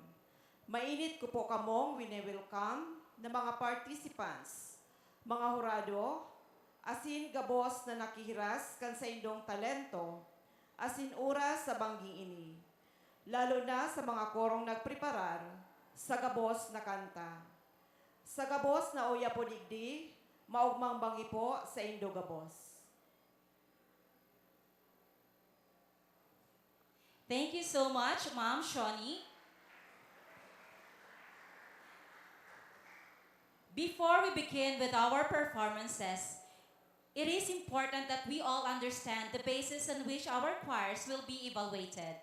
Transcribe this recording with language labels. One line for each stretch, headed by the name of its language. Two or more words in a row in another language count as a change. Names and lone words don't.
Bikol: Mainit ko po kamong wini-welcome na mga participants, mga hurado, asin gabos na nakihiras kan sa indong talento, asin oras sa bangging ini, lalo na sa mga korong nagpreparar sa gabos na kanta. Sa gabos na uya po digdi, maugmang bangi po sa indo gabos.
English: Thank you so much, Ma'am Shawnee. Before we begin with our performances, it is important that we all understand the basis on which our choirs will be evaluated.